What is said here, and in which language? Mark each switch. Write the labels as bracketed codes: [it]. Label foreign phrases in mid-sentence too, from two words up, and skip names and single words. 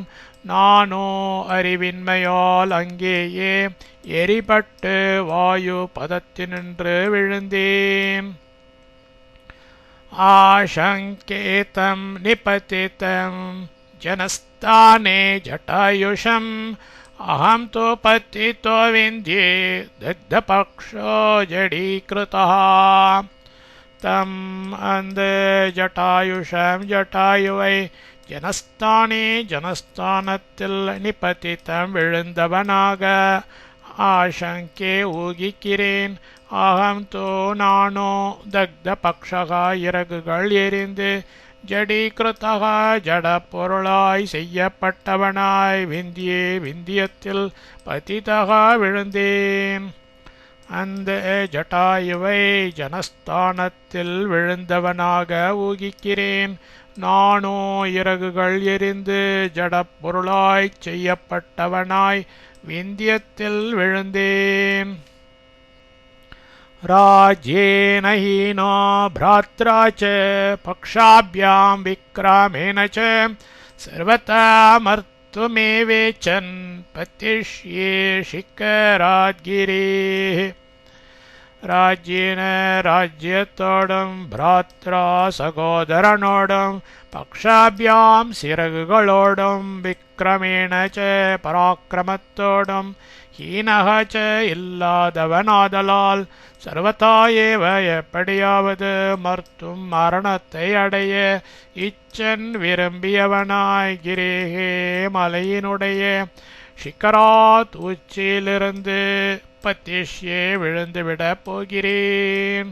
[ta] நானோ அறிவின்மையால் அங்கேயே எரிபட்டு வாயு பதத்தினின்று விழுந்தேன். [sa] आशङ्केतं निपतितं जनस्थाने जटायुषम् अहं तो पतितो विन्ध्ये दग्धपक्षो जडीकृतः. तम् अन्धे जटायुषं [ta] जटायुவை ஜனஸ்தானே ஜனஸ்தானத்தில் நிபதித்தம் விழுந்தவனாக ஆசங்கே ஊகிக்கிறேன். [sa] अहं तो [ta] நானோ [sa] दग्ध पक्षकः [ta] இறகுகள் எரிந்து ஜடீகிருதகா ஜட பொருளாய் செய்யப்பட்டவனாய் விந்தியே விந்தியத்தில் பதிதகா விழுந்தேன். அந்த ஜட்டாயுவை ஜனஸ்தானத்தில் விழுந்தவனாக ஊகிக்கிறேன். நானோ இறகுகள் எரிந்து ஜட பொருளாய் செய்யப்பட்டவனாய் விந்தியத்தில் விழுந்தேன். [sa] राज्येन हीनो भ्रात्रा च पक्षाभ्यां विक्रामेण च सर्वथा मर्तुमेवेचन् पतिष्ये शिखराद्गिरेः. [ta] राज्येन राज्यத்தோடும் भ्रात्रा சகோதரனோடும் பக்ஷாபியாம் சிறகுகளோடும் [sa] विक्रमेण च [ta] பராக்கிரமத்தோடும் [sa] हीनः च [ta] இல்லாதவனாதலால் [sa] सर्वथा एव [ta] எப்படியாவது மர்த்தும் மரணத்தை அடைய இச்சன் விரும்பியவனாய் கிரேகே மலையினுடைய சிக்கராத் உச்சியிலிருந்து பத்திஷ்யே விழுந்துவிடப் போகிறேன்.